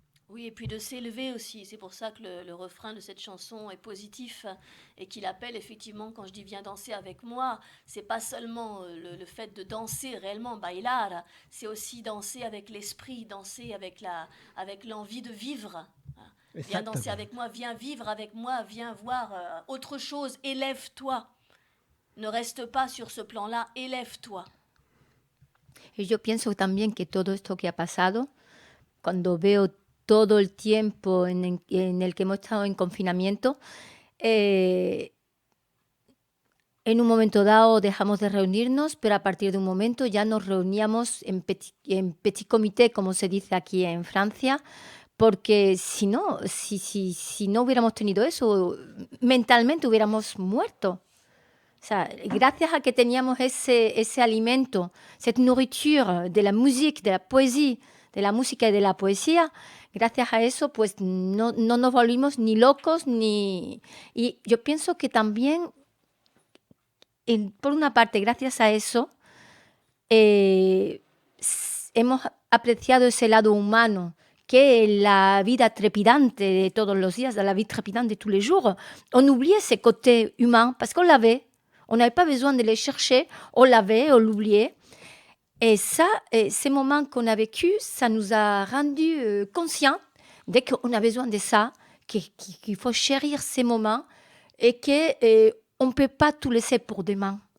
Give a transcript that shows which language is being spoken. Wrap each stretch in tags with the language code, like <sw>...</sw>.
<fr>Oui, et puis de s'élever aussi. C'est pour ça que le refrain de cette chanson est positif et qu'il appelle effectivement, quand je dis viens danser avec moi, c'est pas seulement le fait de danser réellement, bailar, c'est aussi danser avec l'esprit, danser avec l'envie de vivre. Viens danser avec moi, viens vivre avec moi, viens voir autre chose, élève-toi. Ne reste pas sur ce plan-là, élève-toi.</fr> <es>Y yo pienso también que todo esto que ha pasado, cuando veo todo el tiempo en el que hemos estado en confinamiento, en un momento dado dejamos de reunirnos, pero a partir de un momento ya nos reuníamos en petit comité, como se dice aquí en Francia, porque si no hubiéramos tenido eso, mentalmente hubiéramos muerto. O sea, gracias a que teníamos ese alimento,</es> <fr>cette nourriture de la musique, de la poésie,</fr> <es>de la música y de la poesía, gracias a eso, pues no nos volvimos ni locos, ni... Y yo pienso que también, por una parte, gracias a eso, hemos apreciado ese lado humano, que la vida trépidante de todos los días,</es> <fr>la vie trépidante de tous les jours, on oubliait ce côté humain, parce qu'on l'avait. On n'avait pas besoin de les chercher, on l'avait, on l'oubliait. Et ça, ces moments qu'on a vécus, ça nous a rendus conscients dès qu'on a besoin de ça, qu'il faut chérir ces moments et qu'on ne peut pas tout laisser pour demain.</fr>